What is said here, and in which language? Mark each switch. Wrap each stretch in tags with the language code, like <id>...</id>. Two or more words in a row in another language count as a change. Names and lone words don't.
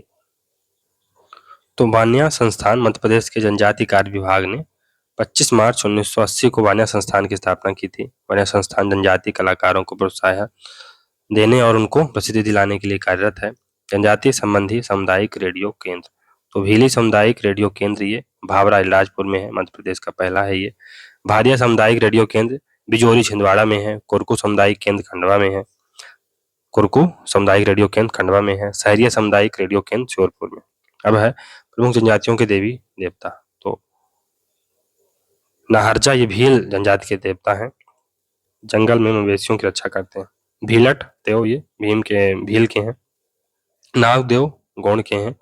<hi>तो वान्या संस्थान मध्य प्रदेश के जनजाति कार्य विभाग ने 25 मार्च 1980 को वान्या संस्थान की स्थापना की थी। वान्या संस्थान जनजाति कलाकारों को प्रोत्साहन देने और उनको प्रसिद्धि दिलाने के लिए कार्यरत है। जनजाति संबंधी सामुदायिक रेडियो केंद्र, तो भीली सामुदायिक रेडियो केंद्र ये भावरा इलाजपुर में है, मध्य प्रदेश का पहला है ये। भारिया सामुदायिक रेडियो केंद्र बिजोरी छिंदवाड़ा में है। कुरकू सामुदायिक केंद्र खंडवा में है, कुरकू सामुदायिक रेडियो केंद्र खंडवा में है। सहरिया सामुदायिक रेडियो केंद्र श्योरपुर में। अब है प्रमुख जनजातियों के देवी देवता, तो नाहरजा ये भील जनजाति के देवता हैं, जंगल में मवेशियों की रक्षा करते हैं। भीलट देव ये भील के हैं। नागदेव गौंड के हैं।</hi>